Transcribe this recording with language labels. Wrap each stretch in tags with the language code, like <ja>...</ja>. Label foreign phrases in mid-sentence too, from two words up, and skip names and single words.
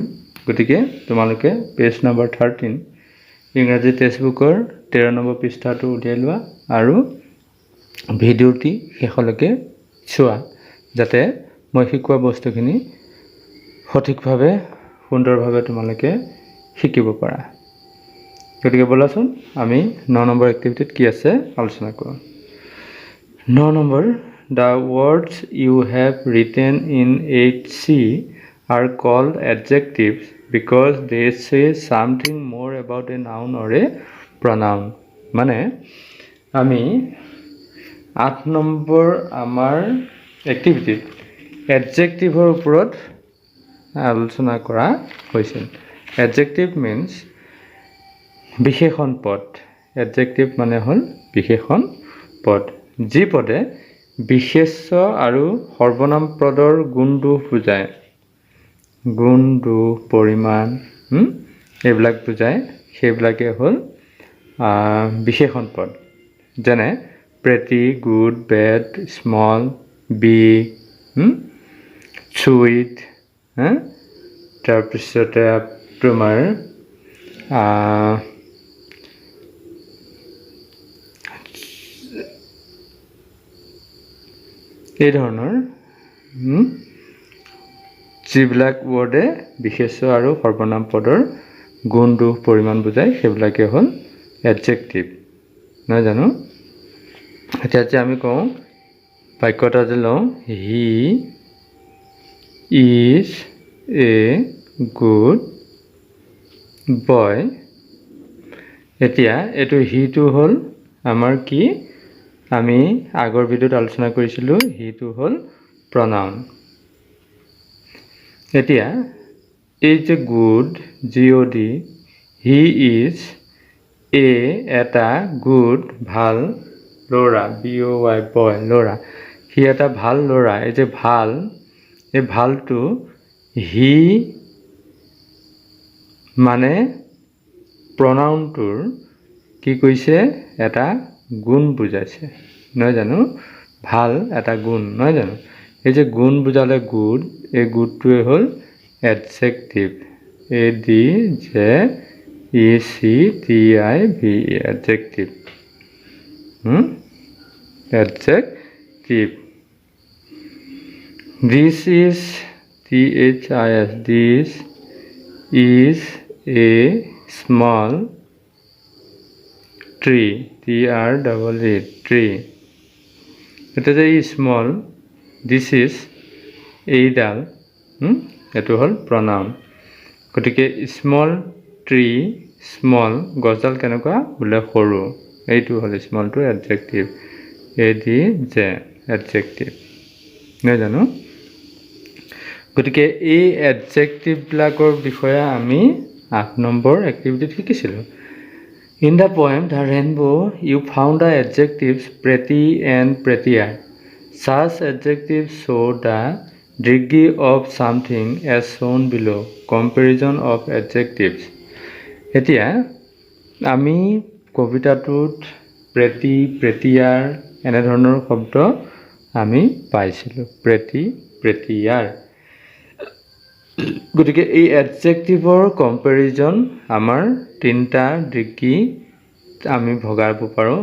<as>গতিকে তোমালোকে পেজ নম্বৰ 13 ইংৰাজী টেক্সটবুকৰ 13 নম্বৰ পৃষ্ঠাটো উলিয়াই লোৱা আৰু ভিডিঅ'টি শেষলৈকে চোৱা যাতে মই শিকোৱা বস্তুখিনি সঠিকভাৱে সুন্দৰভাৱে তোমালোকে শিকিব পাৰা। গতিকে বলাচোন আমি 9 নম্বৰ এক্টিভিটিত কি আছে আলোচনা কৰোঁ।</as> <en>9 নম্বৰ The words you have written in 8C are called adjectives because they say something more about a noun or a pronoun.</en> <as>মানে আমি 8 নম্বৰ আমাৰ এক্টিভিটিত এডজেক্টিভৰ ওপৰত আলোচনা কৰা হৈছিল।</as> <en>adjective means</en> <as>বিশেষণ পদ। এডজেক্টিভ মানে হ'ল বিশেষণ পদ, যি পদে বিশেষ্য আৰু সৰ্বনাম পদৰ গুণ দোষ বুজায়। গুণ দোষ পৰিমাণ এইবিলাক বুজায়, সেইবিলাকে হ'ল বিশেষণ পদ। যেনে</as> <en>pretty, good, bad, small, big, sweet,</en> <as>তাৰপিছতে তোমাৰ এই ধৰণৰ যিবিলাক ৱৰ্ডে বিশেষ্য আৰু সৰ্বনাম পদৰ গুণ দোষ পৰিমাণ বুজায় সেইবিলাকে হ'ল এডজেক্টিভ, নহয় জানো? এতিয়া যে আমি কওঁ বাক্য এটা যে লওঁ</as> <en>he is a good boy.</en> <as>এতিয়া এইটো হিটো হ'ল আমাৰ কি, আমি আগৰ ভিডিঅ'ত আলোচনা কৰিছিলোঁ, হিটো হ'ল প্ৰনাউন। এতিয়া এই যে গুড GOD,</as> <en>he is</en> <as>এটা গুড ভাল ল'ৰা, BOY বয় ল'ৰা, সি এটা ভাল ল'ৰা। এই যে ভাল, এই ভালটো হি মানে প্ৰনাউনটোৰ কি কৈছে, এটা গুণ বুজাইছে, নহয় জানো? ভাল এটা গুণ, নহয় জানো? এই যে গুণ বুজালে গুড, এই গুডটোৱে হ'ল এডজেক্টিভ, ADJECTIVE, এডজেক্টিভ।</as> <en>Adjective. This is THIS. This is a small tree. TREE. Tree.</en> <as>এটা যে small.</as> <en>This is</en> <as>এইডাল, এইটো হ'ল pronoun. গতিকে</as> <en>small tree, small</en> <as>গছডাল কেনেকুৱা বোলে সৰু, এইটো হ'ল স্মলটো এডজেক্টিভ, ADJ এডজেক্টিভ, নহয় জানো? গতিকে এই এডজেক্টিভবিলাকৰ বিষয়ে আমি 8 নম্বৰ এক্টিভিটিত শিকিছিলোঁ।</as> <en>in the poem The Rainbow you found the adjectives pretty and prettier. Such adjectives show the degree of something as shown below. Comparison of adjectives.</en> <as>এতিয়া আমি কবিতাটোত</as> <en>pretty, prettier</en> <as>এনেধৰণৰ শব্দ আমি পাইছিলোঁ,</as> <en>pretty, prettier.</en> <as>গতিকে এই এডজেক্টিভৰ কম্পেৰিজন আমাৰ 3টা ডিগ্ৰী আমি ভগাব পাৰোঁ।</as>